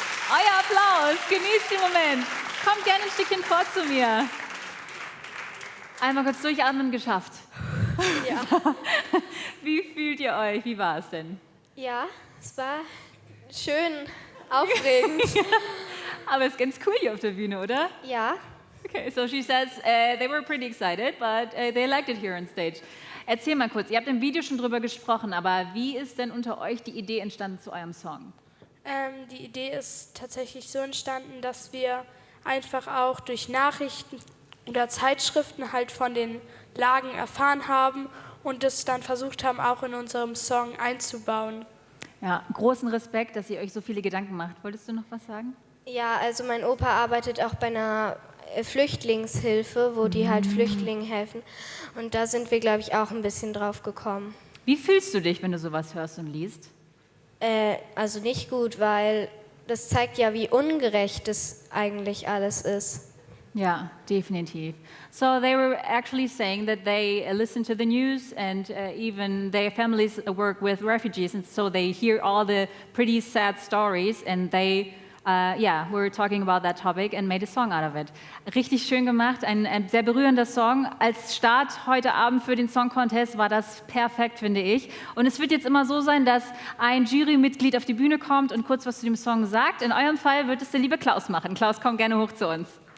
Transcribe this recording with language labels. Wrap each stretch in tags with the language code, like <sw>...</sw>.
<de>Euer Applaus, genießt den Moment. Kommt gerne ein Stückchen vor zu mir. Einmal kurz durchatmen, geschafft. Ja. Wie fühlt ihr euch? Wie war es denn? Ja, es war schön, aufregend. Aber es ist ganz cool hier auf der Bühne, oder? Ja.</de> <en>Okay, so she says they were pretty excited, but they liked it here on stage.</en> <de>Erzähl mal kurz, ihr habt im Video schon drüber gesprochen, aber wie ist denn unter euch die Idee entstanden zu eurem Song? Die Idee ist tatsächlich so entstanden, dass wir einfach auch durch Nachrichten oder Zeitschriften halt von den Lagen erfahren haben und das dann versucht haben, auch in unserem Song einzubauen. Ja, großen Respekt, dass ihr euch so viele Gedanken macht. Wolltest du noch was sagen? Ja, also mein Opa arbeitet auch bei einer Flüchtlingshilfe, wo die halt Flüchtlingen helfen. Und da sind wir, glaube ich, auch ein bisschen drauf gekommen. Wie fühlst du dich, wenn du sowas hörst und liest? Also nicht gut, weil das zeigt ja, wie ungerecht das eigentlich alles ist. Ja, definitiv.</de> <en>So they were actually saying that they listen to the news and even their families work with refugees, and so they hear all the pretty sad stories and they were talking about that topic and made a song out of it.</en> <de>Richtig schön gemacht, ein sehr berührender Song. Als Start heute Abend für den Song Contest war das perfekt, finde ich. Und es wird jetzt immer so sein, dass ein Jurymitglied auf die Bühne kommt und kurz was zu dem Song sagt. In eurem Fall wird es der liebe Klaus machen. Klaus, komm gerne hoch zu uns.</de>